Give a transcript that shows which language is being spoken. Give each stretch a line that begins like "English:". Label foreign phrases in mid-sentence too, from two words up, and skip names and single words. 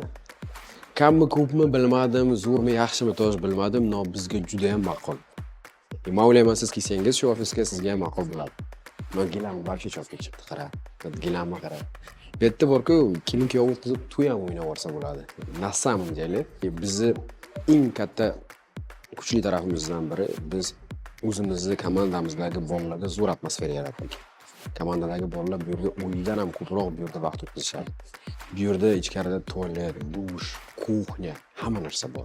Uzbek: Kammi ko'pmi bilmadim, zo'rmi, yaxshimi to'g'ri bilmadim, no bizga juda ham ma'qul. Men o'ylayman siz kelsangiz shu ofisga sizga ham ma'qul bo'ladi. Men gilam barcha chop ketibdi, qara. Gilamni qara. Bu yerda bor-ku, kelin kuyov qizib to'y ham o'ynab olsa bo'ladi.
Russian: Na самом деле,
Uzbek: bizni eng katta kuchli tarafimizdan biri biz o'zimizni komandamizdagi bolalarga zo'r atmosfera yaratdik. Komandadagi bolalar bu yerda o'yindan ham ko'proq bu yerda vaqt o'tkazishadi. Bu yerda ichkarida tualet, dush, kuxnya, hamma narsa bor.